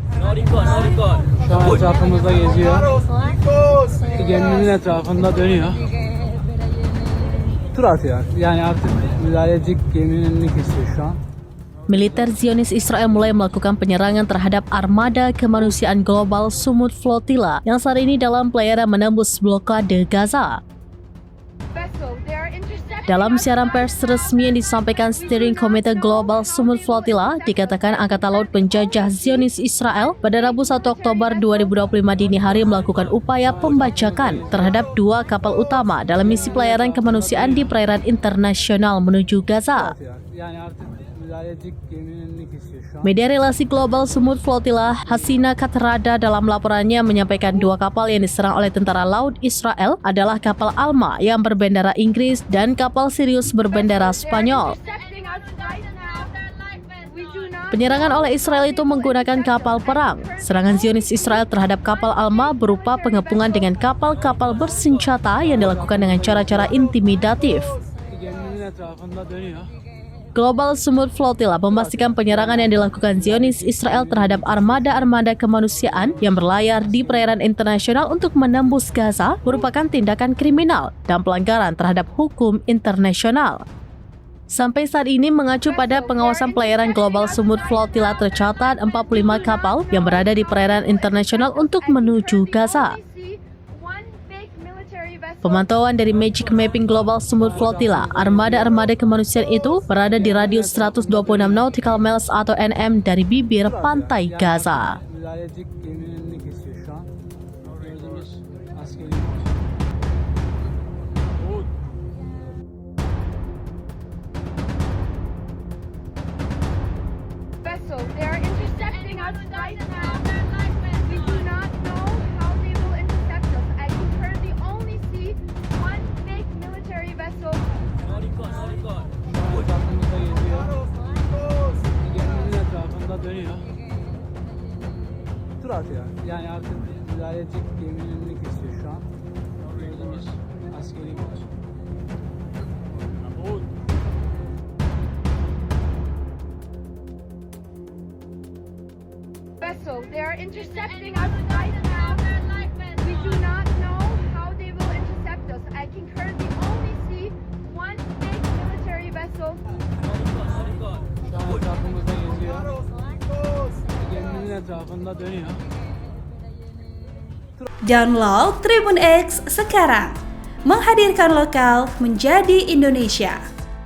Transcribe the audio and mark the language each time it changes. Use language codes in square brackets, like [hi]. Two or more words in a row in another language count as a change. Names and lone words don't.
[tr] Şu an etrafımızda geziyor. Geminin etrafında dönüyor. Tur atıyor. Yani artık müdahalecik geminin önünü kesiyor şu an. [id] Militer Zionis Israel mulai melakukan penyerangan terhadap armada kemanusiaan global Sumud Flotilla yang saat ini dalam pelayaran menembus blokade Gaza. Dalam siaran pers resmi yang disampaikan [en] Steering Committee [id] Global Sumud Flotilla, dikatakan Angkatan Laut Penjajah Zionis Israel pada Rabu 1 Oktober 2025 dini hari melakukan upaya pembajakan terhadap 2 kapal utama dalam misi pelayaran kemanusiaan di perairan internasional menuju Gaza. [tr] Yani artık müdahalecik geminin önünü kesiyor şu an. [id] Media relasi global Sumud Flotilla Hasina Katrada dalam laporannya menyampaikan 2 kapal yang diserang oleh tentara laut Israel adalah kapal Alma yang berbendera Inggris dan kapal Sirius berbendera Spanyol. Penyerangan oleh Israel itu menggunakan kapal perang. Serangan Zionis Israel terhadap kapal Alma berupa pengepungan dengan kapal-kapal bersenjata yang dilakukan dengan cara-cara intimidatif. [tr] Geminin etrafında dönüyor. [id] Global Sumud Flotilla memastikan penyerangan yang dilakukan Zionis Israel terhadap armada-armada kemanusiaan yang berlayar di perairan internasional untuk menembus Gaza merupakan tindakan kriminal dan pelanggaran terhadap hukum internasional. Sampai saat ini mengacu pada pengawasan pelayaran Global Sumud Flotilla tercatat 45 kapal yang berada di perairan internasional untuk menuju Gaza. Pemantauan dari Magic Mapping Global Sumud Flotilla, armada-armada kemanusiaan itu berada di radius 126 [en] nautical miles [id] atau NM dari bibir pantai Gaza. [tr] Müdahalecik geminin önünü kesiyor şu an. Gördüğünüz askeri. [en] Vessel, they are intercepting us right now. We do not know how they will intercept us. I can currently only see one big military vessel. [tr] Şu an etrafımızda geziyor. Geminin etrafında dönüyor. Tur atıyor. Yani artık müdahalecik geminin önünü kesiyor şu an. Gördüğünüz askeri. [en] Vessel, they are intercepting us right now. We do not know how they will intercept us. I can currently only see one big military vessel. [tr] Şu an etrafımızda geziyor. Geminin etrafında dönüyor. [id] Download Tribun X sekarang, menghadirkan lokal menjadi Indonesia.